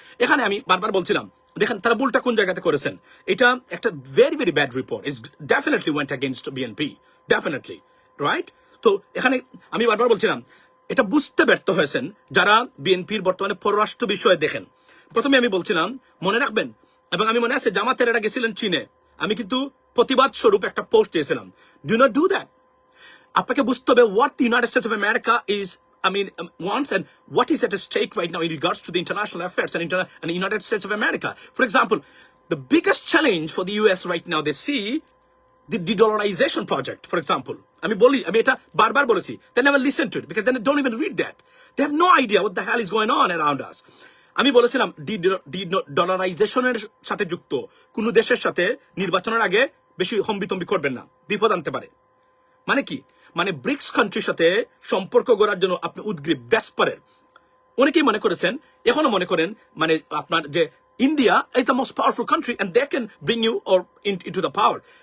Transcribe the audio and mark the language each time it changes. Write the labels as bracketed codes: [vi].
[bn] এখানে আমি বারবার বলছিলাম, দেখেন তারা ভুলটা কোন জায়গাতে করেছেন। এটা একটা [en] Very very bad report, it's definitely went against BNP, definitely, right? [bn] তো এখানে আমি বারবার বলছিলাম, এটা বুঝতে ব্যর্থ হয়েছেন যারা বিএনপির বর্তমানে পররাষ্ট্র বিষয়ে দেখেন। প্রথমে আমি বলছিলাম, মনে রাখবেন, এবং আমি মনে আছে জামাতের এরা গেছিলেন চীনে, আমি কিন্তু প্রতিবাদ স্বরূপ একটা পোস্ট দিয়েছিলাম, [en] Do not do that. [bn] আপনাকে বুঝতে হবে [en] what the United States of America is, wants, and what is at stake right now in regards to the international affairs and the United States of America. For example, the biggest challenge for the US right now, they see the de-dollarization project, for example. [bn] আমি এটা বারবার বলেছি, [en] they never listen to it because they don't even read that. They have no idea what the hell is going on around us. [bn] আমি বলেছিলাম ডলারাইজেশনের সাথে যুক্ত কোন দেশের সাথে নির্বাচনের আগে বেশি হম্বিতম্বি করবেন না, বিপদ আনতে পারে। মানে কি? মানে ব্রিক্স কান্ট্রির সাথে সম্পর্ক গড়ার জন্য আপনি উদ্গ্রীব, ডেসপারেট। অনেকেই মনে করেছেন, এখনো মনে করেন, মানে আপনার যে [en] India is the most powerful country and they can bring you or into the power.